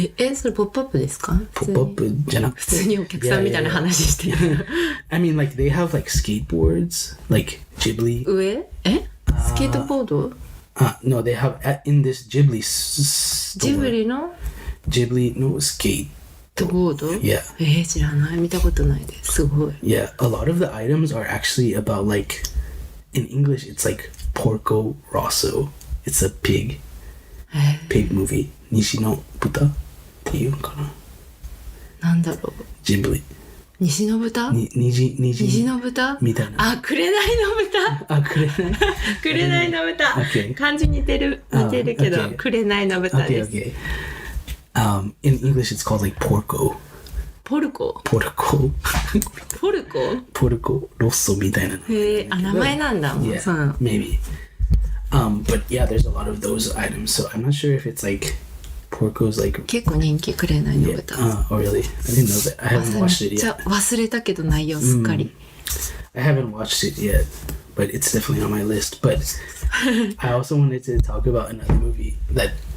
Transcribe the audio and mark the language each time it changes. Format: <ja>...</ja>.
<ja>たそれポップアップですか？ポップアップじゃなくて普通にお客さんみたいな話してる。</ja> <en>I mean like they have like skateboards, like Ghibli.</en> <ja>上？スケートボード？</ja> <en>No, they have in this Ghibli store.</en> <ja>ジブリの</ja> <en>Ghibli no skate.</en> <ja>ボード？</ja> <en>Yeah.</en> <ja>知らない。見たことないです。すごい。</ja> <en>Yeah, a lot of the items are actually about like in English it's like Porco Rosso. It's a pig movie.</en> <ja>西の豚っていうのかな。なんだろう。ジブリ。西の豚？西の豚？みたいな。あ、紅の豚。紅の豚。</ja> <en>Okay.</en> <ja>漢字似てるけど、</ja> <en>Okay.</en> <ja>紅の豚です。</ja> <en>Okay. In English it's called like Porco.</en> <ja>ポルコ？</ja> <en>Porco.</en> <ja>ポルコ？ Porco Rosso みたいな。名前なんだもん。</ja> <en>Yeah,</en> <ja>そう。</ja> <en>maybe. But yeah, there's a lot of those items, so I'm not sure if it's like Porco's like</en> <ja>結構人気紅の</ja> <en>yeah.</en> <ja>豚。</ja> <en>Oh really? I didn't know that. I haven't watched it</en> <ja>じゃ</ja> <en>yet.</en> <ja>忘れたけど内容すっかり。</ja> <en>I haven't watched it yet, but it's definitely on my list. But I also wanted to talk about another movie that</en>